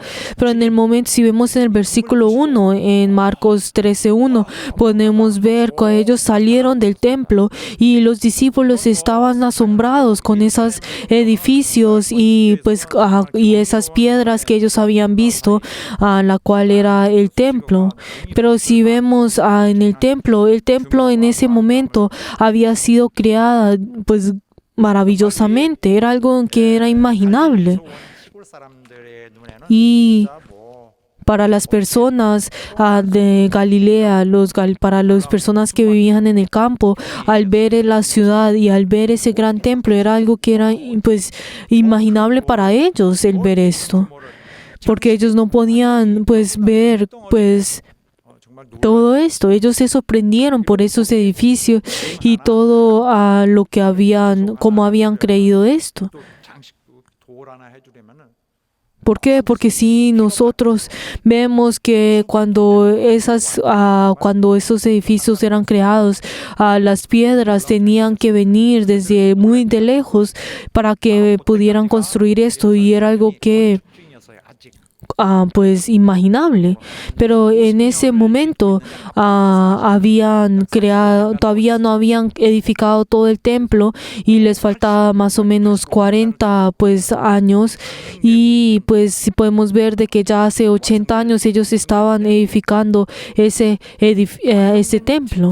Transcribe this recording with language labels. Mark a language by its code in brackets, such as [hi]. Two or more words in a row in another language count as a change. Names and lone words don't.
[es] Pero en el momento, si vemos en el versículo 1 en Marcos 13:1, podemos ver que ellos salieron del templo y los discípulos estaban asombrados con esos edificios y esas piedras que ellos habían visto, la cual era el templo. Pero si vemos en el templo en ese momento había sido creada maravillosamente, era algo que era imaginable. [ko] 시골 사람들의 눈에는 [es] Y [ko] 진짜 뭐 [es] para las personas de Galilea, para las personas que vivían en el campo, al ver la ciudad y al ver ese gran templo, era algo que era imaginable para ellos el ver esto, porque ellos no podían ver [ko] 정말 [es] todo esto. Ellos se sorprendieron por esos edificios y todo lo que cómo habían creído esto. [ko] 또 장식 돌 하나 해주려면은 [es] ¿Por qué? Porque si nosotros vemos que cuando esos edificios eran creados, las piedras tenían que venir desde muy de lejos para que pudieran construir esto, y era algo que [ko] 주인이었어요. 아직 [es] imaginable. Pero en ese momento todavía no habían edificado todo el templo y les faltaba más o menos 40 años, y podemos ver de que ya hace 80 años ellos estaban edificando ese templo.